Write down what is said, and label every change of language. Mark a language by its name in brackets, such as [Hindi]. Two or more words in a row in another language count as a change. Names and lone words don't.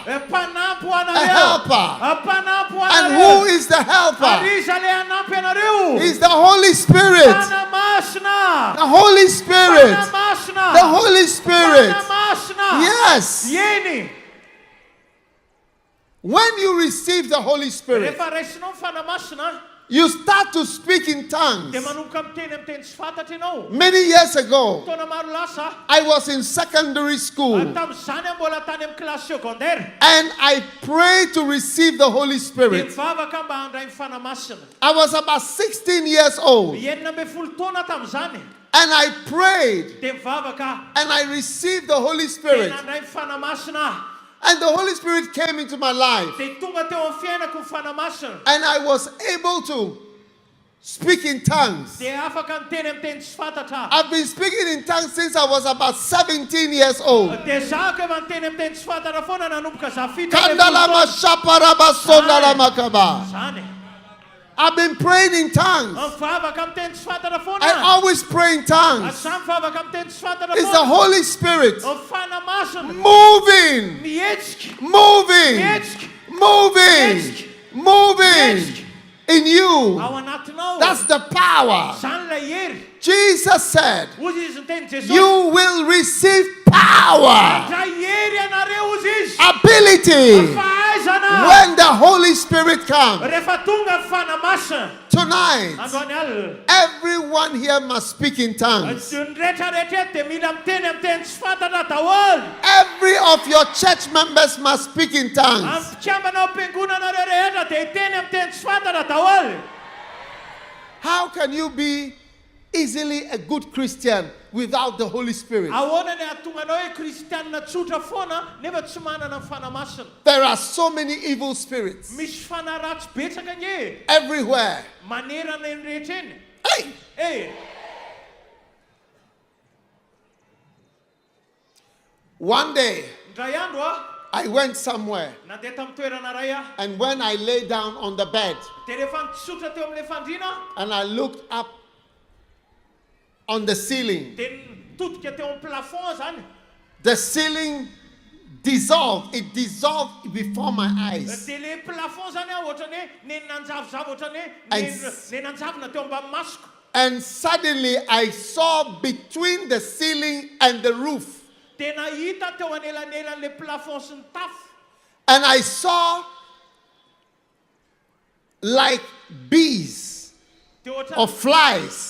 [English] A helper. And who is the helper? He's the Holy Spirit. The Holy Spirit. The Holy Spirit. Yes. When you receive the Holy Spirit, [Malagasy] rehefa raisinao ny fanamasina, [English] you start to speak in tongues. [Malagasy] dia manomboka miteny amin'ny teny tsy fantatra ianao. [English] Many years ago, [Malagasy] Taona maro lasa, [English] I was in secondary school [Malagasy] tamin'izany aho mbola tany amin'ny kilasy secondaire. [English] and I prayed to receive the Holy [Malagasy] Dia [English] Spirit. [Malagasy] mivavaka mba handray ny fanamasina. [English] I was about 16 years old [Malagasy] Enina ambin'ny folo taona tamin'izany. [English] and I prayed [Malagasy] Dia mivavaka [English] and I received the Holy [Malagasy] dia [English] Spirit. [Malagasy] nandray ny fanamasina. [English] And the Holy Spirit came into my life [Malagasy] Dia tonga teo amin'ny fiainako ny fanamasina. [English] and I was able to speak in tongues. [Malagasy] Dia afaka miteny amin'ny teny tsy fantatra. [English] I've been speaking in tongues since I was about 17 years old. [Malagasy] Dia zaho efa miteny amin'ny teny tsy fantatra foana nanomboka za fito Kandalama shaparabasondalamaka. Zany. [English] I've been praying in tongues. [Malagasy] Mivavaka amin'ny teny tsy fantatra foana. [English] I always pray in tongues. [Malagasy] Samy mivavaka amin'ny teny tsy fantatra [English] It's the [Malagasy] foana. [English] Holy Spirit [Malagasy] Ny fanamasina. [English] moving, [Malagasy] Mihetsika. [English] moving, [Malagasy] Mihetsika. [English] moving, moving in you. [Malagasy] Ao anatinao. [English] That's the power. [Malagasy] Zany ilay hery. [English] Jesus said, [Malagasy] Ozy izy ny teny Jesosy. [English] you will receive power, [Malagasy] Dray hery ianareo ozy izy. [English] ability, [Malagasy] Fahaizana. [English] when the Holy Spirit comes. [Malagasy] Rehefa tonga ny fanamasina. [English] Tonight, [Malagasy] Androany alina. [English] everyone here must speak in tongues. [Malagasy] Ny rehetrarehetra dia mila miteny amin'ny teny tsy fantatra daholo. [English] Every of your church members must speak in tongues. [Malagasy] Amin'ny mpikambana am-piangonana rehetra dia hiteny amin'ny teny tsy fantatra daholo. [English] How can you be easily a good Christian without the Holy Spirit? [Malagasy] Ahoana ny ahatonganao hoe kristianina tsotra foana nefa tsy manana ny fanamasina. [English] There are so many evil spirits [Malagasy] Misy fanaratsy betsaka nge [English] everywhere. [Malagasy] manerana eny rehetra eny. [English] Hey! Eh, One day, [Malagasy] ndray andro a [English] I went somewhere, [Malagasy] nandeha tamin'ny toerana ray aho. [English] and when I lay down on the bed [Malagasy] Dia rehefa nitsotra teo amin'ilay fandriana [English] and I looked up on the ceiling, [Malagasy] dia nitodika teo amin'ny plafond zany. [English] the ceiling dissolved. It dissolved before my eyes. [Malagasy] Dia [French] le plafond [Malagasy] zany a ohatrany hoe nenanjavozavo ohatrany [English] And [Malagasy] hoe nenanjavona teo ambany masoko. [English] And suddenly I saw between the ceiling and the roof, [Malagasy] Dia nahita teo anelanelan'ilay plafond sy ny tafo. [English] and I saw like bees [Malagasy] Dia [English] or [Malagasy] ohatrany [English] flies.